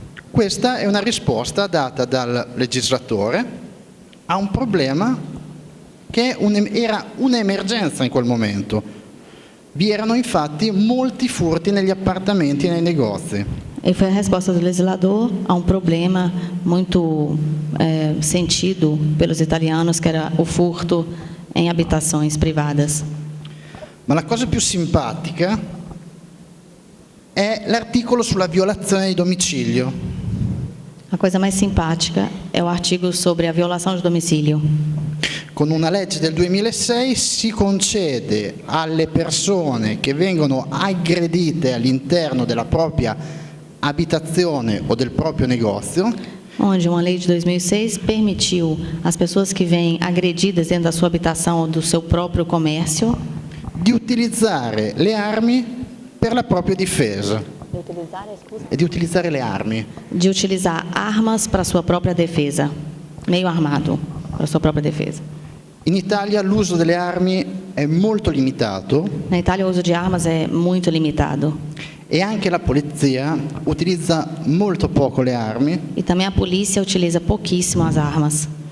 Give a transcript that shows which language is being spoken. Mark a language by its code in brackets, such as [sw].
[it] Questa è una risposta data dal legislatore a un problema che era un'emergenza in quel momento. Vi erano infatti molti furti negli appartamenti e nei negozi. [pt] E foi a resposta do legislador a um problema muito sentido pelos italianos, que era o furto em habitações privadas. [it] Ma la cosa più simpatica è l'articolo sulla violazione di domicilio. [pt] A coisa mais simpática é o artigo sobre a violação de domicílio. [it] Con una legge del 2006 si concede alle persone che vengono aggredite all'interno della propria abitazione o del proprio negozio, [pt] onde uma lei de 2006 permitiu às pessoas que vêm agredidas dentro da sua habitação ou do seu próprio comércio [it] di utilizzare le armi per la propria difesa. E di utilizzare le armi. [pt] De utilizar armas para sua própria defesa, meio armado para sua própria defesa. [it] In Italia l'uso delle armi è molto limitato. [pt] Na Itália o uso de armas é muito limitado. [it] E anche la polizia utilizza molto poco le armi. [pt] E também a polícia utiliza pouquíssimo as armas.